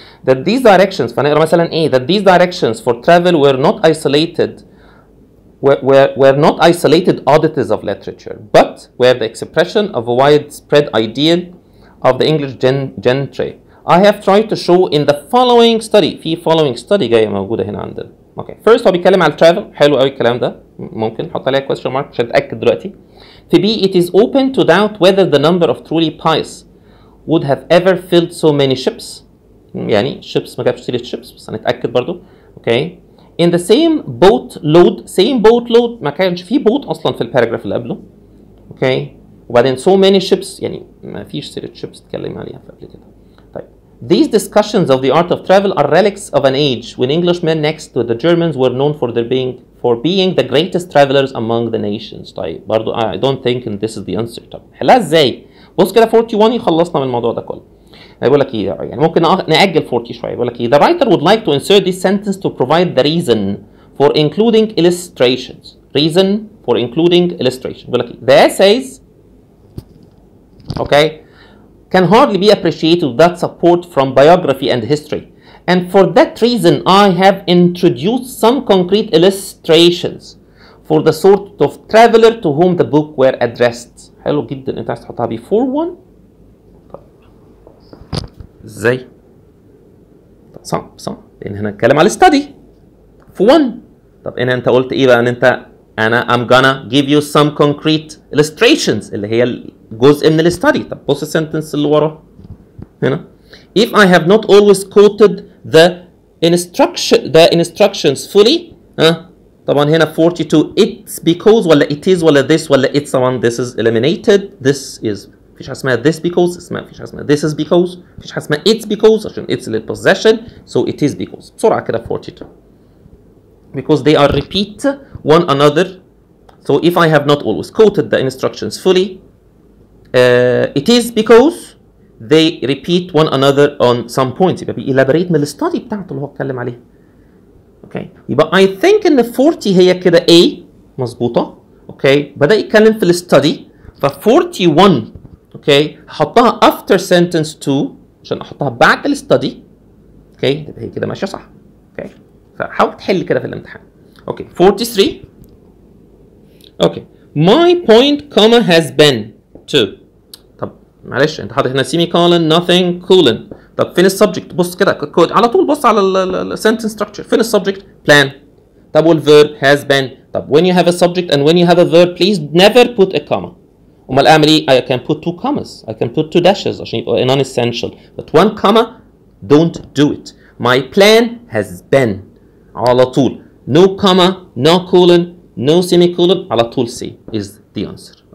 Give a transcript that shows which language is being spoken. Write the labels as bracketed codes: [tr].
[en] That these directions، [ar] فنقرا مثلا ايه؟ [en] That these directions for travel were not isolated were not isolated oddities of literature, but were the expression of a widespread ideal of the English gentry. I have tried to show in the following study. [ar] في [en] following study [ar] جايه موجوده هنا عندنا. اوكي first هو بيتكلم على الترافل. حلو قوي الكلام ده. ممكن نحط عليها question mark عشان اتاكد دلوقتي. [en] في B it is open to doubt whether the number of truly pious would have ever filled so many ships. [ar] يعني ships ما جابش سيره ships بس هنتاكد برضو. اوكي [en] in the same boat load [ar] ما كانش في boat اصلا في الباراجراف اللي قبله. اوكي وبعدين [en] so many ships [ar] يعني ما فيش سيره ships اتكلم عليها قبل كده. [en] طيب these discussions of the art of travel are relics of an age when Englishmen next to the Germans were known for being the greatest travelers among the nations. [ar] طيب برضو [en] I don't think this is the answer. [ar] طب حلها ازاي؟ بص كده 41 يخلصنا من الموضوع ده كله. يقول لك ايه يعني ممكن نأجل 40 شويه. يقول لك ايه [en] the writer would like to insert this sentence to provide the reason for including illustrations. Reason for including illustration. [ar] يقول لك ايه [en] the essays okay can hardly be appreciated without support from biography and history, and for that reason I have introduced some concrete illustrations for the sort of traveler to whom the book were addressed. [ar] حلو جدا. انت عايز تحطها [en] before one. [ar] ازاي؟ صح لان هنا هنتكلم على الستادي في 1. طب هنا انت قلت ايه بقى؟ ان انت انا [en] I'm gonna give you some concrete illustrations [ar] اللي هي جزء من الستادي. طب بص السنتنس اللي وراه هنا [en] if I have not always quoted the instructions fully [ar] طبعا هنا [en] 42 it's because ولا it is ولا this ولا it's طبعا this is eliminated. this is [ar] مفيش حاجه اسمها [en] this because مفيش حاجه اسمها this is because مفيش حاجه اسمها it's because عشان it's للpossession so it is because. بسرعه كده 42 because they are repeat one another so if I have not always quoted the instructions fully it is because they repeat one another on some points. [ar] يبقى بيelaborate من الستادي بتاعته اللي هو اتكلم عليها. اوكي يبقى [en] I think [ar] ان 40 هي كده A مظبوطه. اوكي بدأ يتكلم في الستادي ف 41 اوكي هحطها [en] after sentence 2 [ar] عشان احطها بعد الستادي. اوكي تبقى هي كده ماشيه صح. اوكي فحاول تحل كده في الامتحان. [en] Okay 43 okay my point comma has been to. [ar] طب معلش انت حاطط هنا [en] semi colon nothing colon. [ar] طب فين السبجكت؟ بص كده على طول بص على السنتنس structure. فين السبجكت؟ plan. [en] طب والverb has been. طب when you have a subject and when you have a verb please never put a comma. [ar] امال اعمل ايه؟ [en] I can put 2 commas I can put 2 dashes [ar] عشان يبقى [en] non-essential but 1 comma don't do it. my plan has been [ar] على طول [en] no comma no colon no semicolon على طول C is the answer.